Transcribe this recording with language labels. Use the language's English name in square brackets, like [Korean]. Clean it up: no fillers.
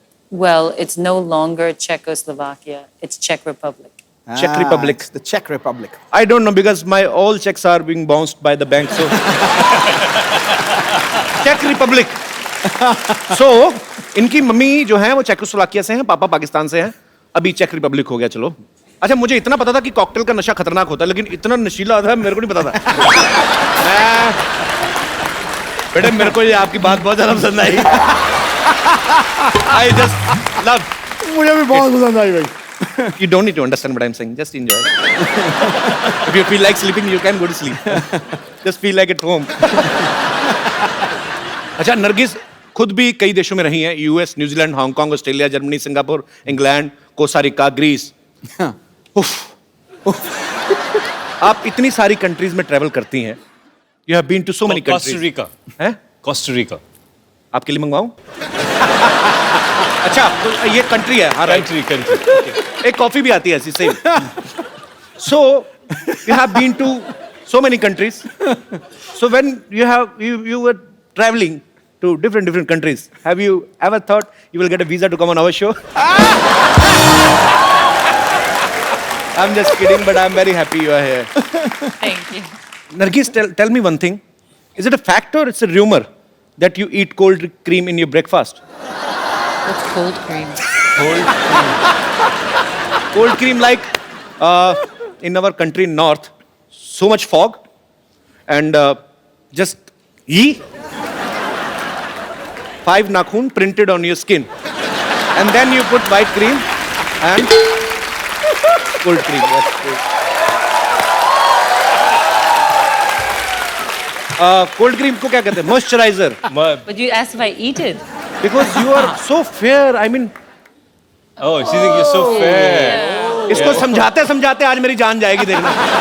[English] Well, it's no longer Czechoslovakia. It's Czech Republic. Czech Republic. It's the Czech Republic. I don't know because my all checks are being bounced by the bank, so. Czech Republic. [Hindi] So, इनकी mummy जो है वो Czechoslovakia से हैं, पापा पाकिस्तान से हैं, अभी चेक रिपब्लिक हो गया। चलो, अच्छा मुझे इतना पता था कि कॉकटेल का नशा खतरनाक होता है, लेकिन इतना नशीला था मेरे को नहीं पता था। बेटे मेरे को ये आपकी बात बहुत ज्यादा पसंद आई। [English] I just love. [Hindi] मुझे भी बहुत पसंद आई भाई। [English] You don't need to understand what I'm saying. Just enjoy. If you feel like sleeping, you can go to sleep. Just feel like at home. [Hindi] अच्छा, नरगिस खुद भी कई देशों में रही हैं, US, New Zealand, Hong Kong, Australia, Germany, Singapore, England, Costa Rica, Greece. आप इतनी सारी कंट्रीज में ट्रैवल करती हैं। [English] You have been to so many countries. Costa Rica. [Hindi] हैं? [English] Costa Rica. [Hindi] आपके लिए मंगवाऊं? अच्छा, तो ये कंट्री है, हाँ राइट। [English] Country. [Hindi] एक कॉफी भी आती है ऐसी same. [English] So you have been to so many countries. So when you were traveling to different countries, have you ever thought you will get a visa to come on our show? I'm just kidding, but I'm very happy you are here. Thank you. Nargis, tell me one thing. Is it a fact or it's a rumor that you eat cold cream in your breakfast? What's cold cream? Cold cream like in our country north, so much fog and just 5 nakhun printed on your skin. And then you put white cream and cold cream. That's good. [Hindi] Cold cream को क्या कहते हैं? [English] Moisturizer. But you asked if I eat it. Because you are so fair. I mean, Oh, she's thinking you're so fair. [Hindi] इसको समझाते समझाते आज मेरी जान जाएगी देखना।